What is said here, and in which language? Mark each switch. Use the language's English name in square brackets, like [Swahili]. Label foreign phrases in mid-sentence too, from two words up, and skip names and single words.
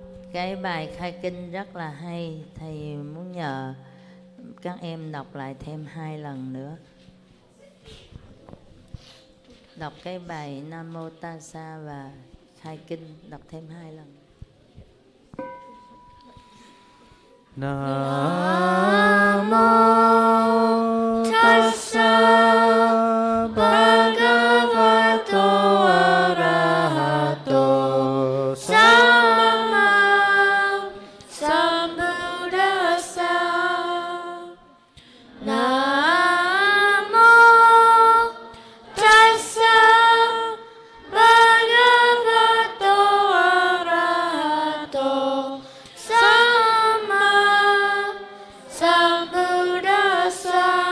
[Vietnamese] Cái bài khai kinh rất là hay, thầy muốn nhờ các em đọc lại thêm 2 lần nữa. Đọc cái bài Nam Mô Tassa và khai kinh, đọc thêm 2 lần. Nam Mô [Pali] Tassa Bhagavato Arahato Samma Sambuddhassa. [Vietnamese] Nam Mô [Pali] Tassa Bhagavato Arahato Samma Sambuddhassa.